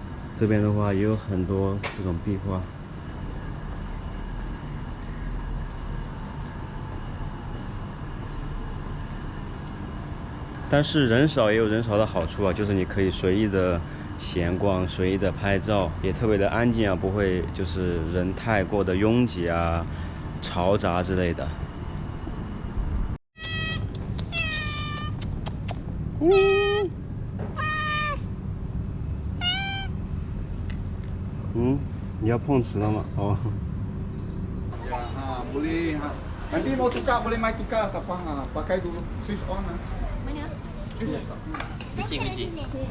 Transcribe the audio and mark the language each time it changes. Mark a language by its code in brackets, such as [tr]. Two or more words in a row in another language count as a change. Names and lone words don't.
[zh] 这边的话也有很多这种壁画。但是人少也有人少的好处啊，就是你可以随意的闲逛，随意的拍照，也特别的安静啊，不会就是人太过的拥挤啊、嘈杂之类的。你要碰瓷了吗？哦。 [ms] Boleh. Nanti mau tukar boleh mai tukar tak apa. Pakai dulu [en] switch on. [ms] Mana? Meeting.